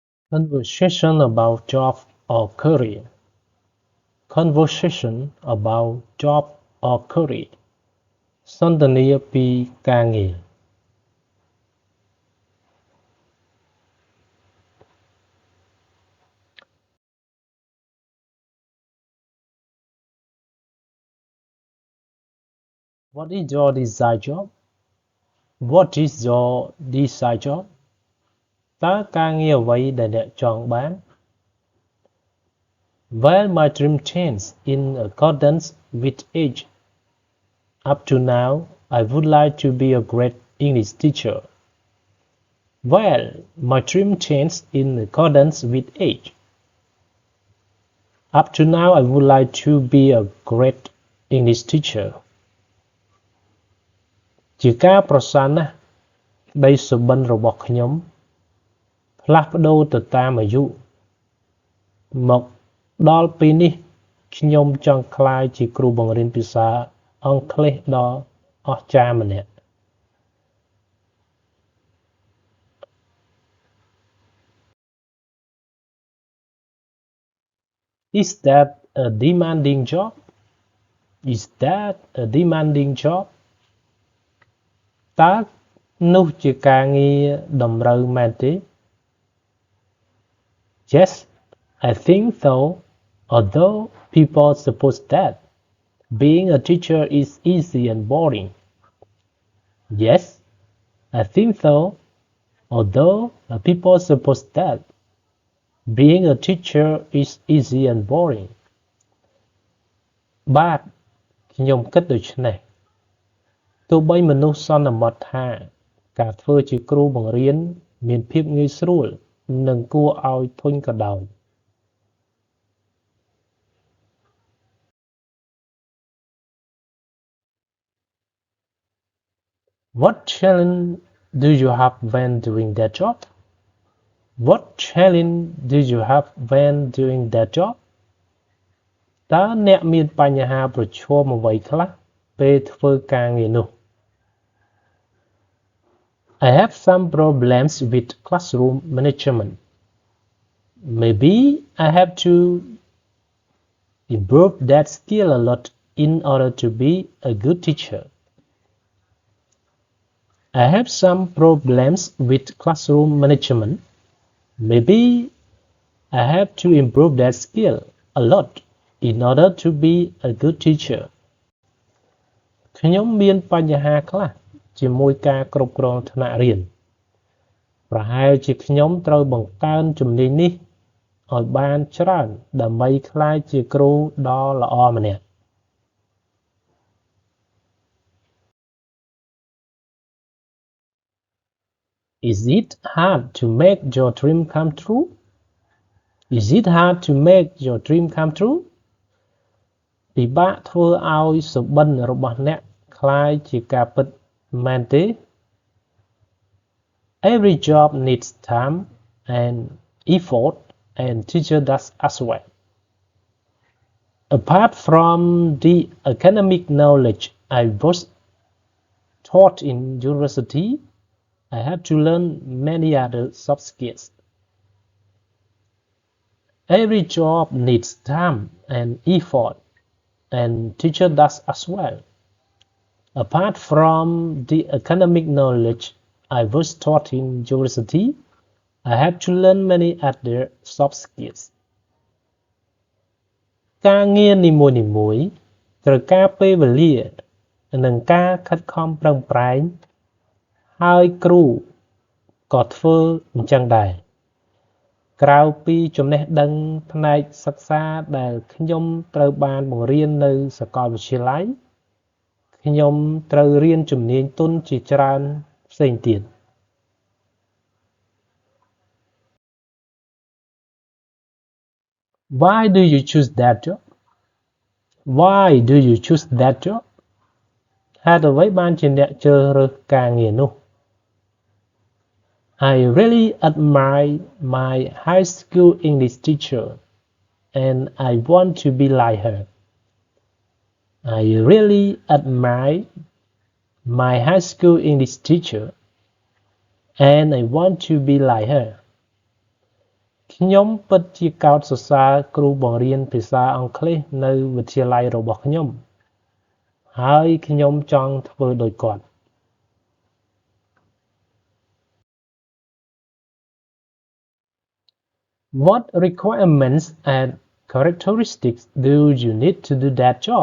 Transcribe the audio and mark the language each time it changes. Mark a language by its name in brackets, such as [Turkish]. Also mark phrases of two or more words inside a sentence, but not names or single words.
[English] Conversation about job or career. Conversation about job or career. [Khmer] សន្ទនាពីការងារ [English] What is your desired job? What is your desired job? [Khmer] តើការងារអ្វីដែលអ្នកចង់បាន [English] Well, my dream changed in accordance with age. Up to now, I would like to be a great English teacher. Well, my dream changed in accordance with age. Up to now, I would like to be a great English teacher. [Khmer] ជាការប្រសើរណាស់ក្តីសុបិនរបស់ខ្ញុំផ្លាស់ប្ដូរទៅតាមអាយុមកដល់ពេលនេះខ្ញុំចង់ក្លាយជាគ្រូបង្រៀនភាសាអង់គ្លេសដ៏អស្ចារ្យម្នាក់ [English] Is that a demanding job? Is that a demanding job? [Khmer] តើនោះជាការងារតម្រូវមែនទេ [English] Yes, I think so. Although people suppose that being a teacher is easy and boring. Yes, I think so. Although people suppose that being a teacher is easy and boring. [Khmer] បាទខ្ញុំគិតដូច្នេះទោះបីមនុស្សសន្មតថាការធ្វើជាគ្រូបង្រៀនមានភាពងាយស្រួលនិងគួរឲ្យធុញក៏ដោយ [English] What challenge do you have when doing that job? What challenge do you have when doing that job? [Khmer] តើអ្នកមានបញ្ហាប្រឈមអ្វីខ្លះពេលធ្វើការងារនោះ [English] I have some problems with classroom management. Maybe I have to improve that skill a lot in order to be a good teacher. I have some problems with classroom management. Maybe I have to improve that skill a lot in order to be a good teacher. [Khmer] ខ្ញុំមានបញ្ហាខ្លះជាមួយការគ្រប់គ្រងថ្នាក់រៀនប្រហែលជាខ្ញុំត្រូវបង្កើនជំនាញនេះឲ្យបានច្រើនដើម្បីក្លាយជាគ្រូដ៏ល្អម្នាក់ [English] Is it hard to make your dream come true? Is it hard to make your dream come true? [Khmer] ពិបាកធ្វើឲ្យសុបិនរបស់អ្នកក្លាយជាការពិតមែនទេ [English] Every job needs time and effort and teacher does as well. Apart from the academic knowledge I was taught in university, I have to learn many other soft skills. Every job needs time and effort and teacher does as well. Apart from the academic knowledge I was taught in university, I have to learn many other soft skills. [Khmer] ការងារនីមួយៗត្រូវការពេលវេលានិងការខិតខំ ប្រឹងប្រែងហើយគ្រូក៏ធ្វើអញ្ចឹងដែរក្រៅពីចំណេះដឹងផ្នែកសិក្សាដែលខ្ញុំត្រូវបានបង្រៀននៅសាកលវិទ្យាល័យខ្ញុំត្រូវរៀនជំនាញទន់ជាច្រើនផ្សេងទៀត [English] Why do you choose that job? Why do you choose that job? [Khmer] ហេតុអ្វីបានជាអ្នកជ្រើសរើសការងារនោះ [English] I really admire my high school English teacher and I want to be like her. I really admire my high school English teacher and I want to be like her. [Khmer] ខ្ញុំពិតជាកោតសរសើរគ្រូបង្រៀនភាសាអង់គ្លេសនៅវិទ្យាល័យរបស់ខ្ញុំហើយខ្ញុំចង់ធ្វើដូចគាត់ [English] What requirements and characteristics do you need to do that job?